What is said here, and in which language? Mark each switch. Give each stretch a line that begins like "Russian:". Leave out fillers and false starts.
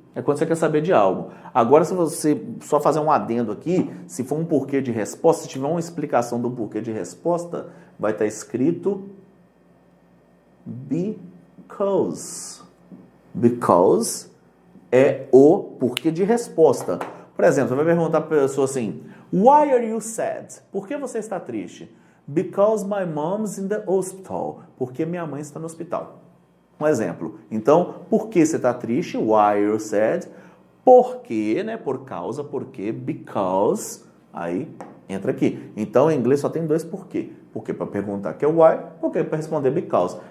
Portuguese: É quando você quer saber de algo. Agora, se você só fazer um adendo aqui, se for um porquê de resposta, se tiver uma explicação do porquê de resposta, vai estar escrito because. Because é o porquê de resposta. Por exemplo, você vai perguntar para a pessoa assim,
English: why are you sad?
Portuguese: Por que você está triste?
English: Because my mom's in the hospital.
Portuguese: Porque minha mãe está no hospital. Um exemplo. Então, por que você está triste?
English: Why are you sad?
Portuguese: Porque, né? Por causa, porque, because. Aí, entra aqui. Então, em inglês só tem dois porquê. Porque para perguntar que é why, porque para responder because.